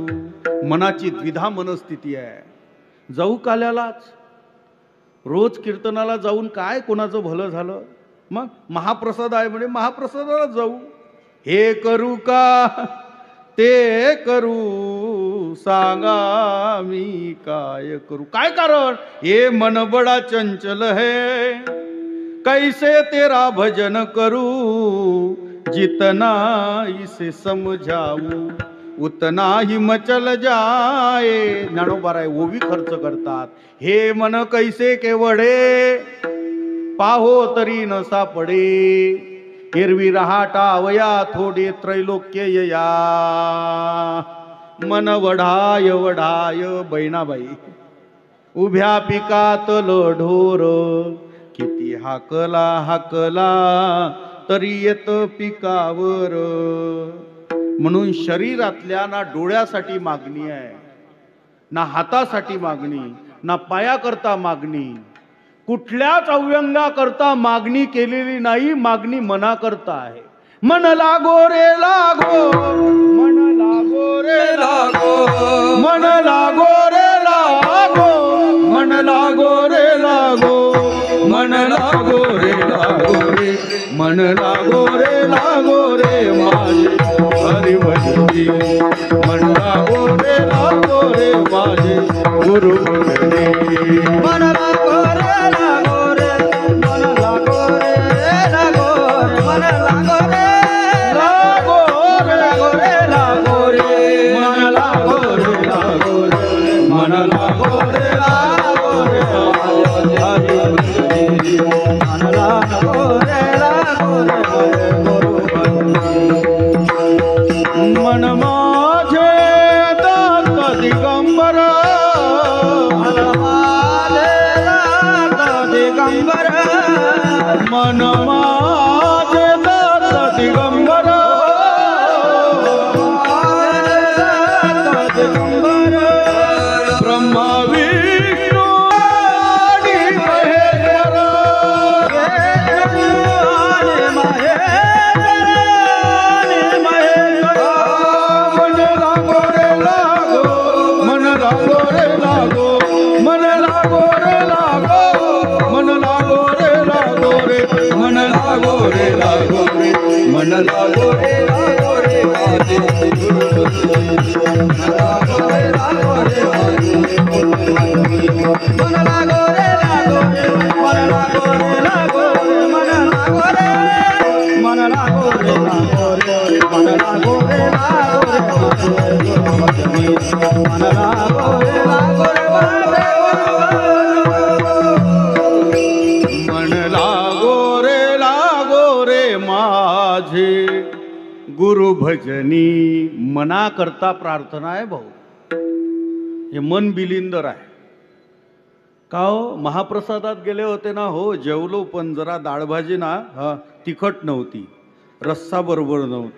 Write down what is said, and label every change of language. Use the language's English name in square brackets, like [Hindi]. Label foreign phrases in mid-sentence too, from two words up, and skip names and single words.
[Marathi] मनाची द्विधा मनस्थिती आहे. जाऊ काल्यालाच, रोज कीर्तनाला जाऊन काय कोणाचं भलं झालं. मग महाप्रसाद आहे म्हणे महाप्रसादाला जाऊ. हे करू का ते करू, सांगा मी काय करू. काय कारण. [Hindi] ये मन बडा चंचल है, कैसे तेरा भजन करू. जितना इसे समझाऊ उतना ही मचल जाए. [Marathi] ज्ञानोबाराय ओवी खर्च करतात. हे मन कैसे केवढे, पाहो तरी न सापडे. एरवी रहाटावया थोडे त्रैलोक्य या. मन वढाय वढाय बैनाबाई, उभ्या पिकातल ढोर. किती हाकला हाकला तरी येत पिकावर. म्हणून शरीरातल्या ना डोळ्यासाठी मागणी आहे, ना हातासाठी मागणी, ना पायाकरता मागणी, कुठल्याच अव्यंगाकरता मागणी केलेली नाही. मागणी मनाकरता आहे. मन लागो रे लागो, मन लागो रे लागो, मन लागो रे लागो, मन लागो रे लागो, मन लागो रे लागो रे, मन लागो रे लागो रे माझे हरी भजनी. मन लागो रे माझे गुरु भजनी. मन लागो रे लागो रे, मन लागो रे लागो रे, मन लागो रे लागो रे लागो रे, मन लागो रे लागो रे, मन लागो रे लागो रे हरी भजनी. मन लागो रे लागो रे गुरु भजनी. मन माझे दात दिगंबर, मन माझे दात दिगंबर, मन माझे दात दिगंबर, दिगंबर. ब्रह्मा विष्णू आणि महेश्वर, मन लागो रे लागो, मन लागो रे लागो, मन लागो रे लागो, मन लागो रे लागो रे, मन लागो रे लागो रे, मन लागो रे लागो रे माझे गुरु भजनी. मन लागो रे लागो रे माझे गुरु भजनी. मन लागो रे लागो रे, मन लागो रे लागो रे, मन लागो रे, मन लागो रे लागो रे, मन लागो रे लागो रे माझे गुरु भजनी. मन लागो रे लागो रे माझे मन लागो रे लागो रे माझे गुरु भजनी. मनाकरता प्रार्थना आहे भाऊ. हे मन बिलिंदर आहे का हो. महाप्रसादात गेले होते ना, हो जेवलो, पण जरा डाळ भाजी ना तिखट नव्हती, रस्सा बरोबर नव्हता.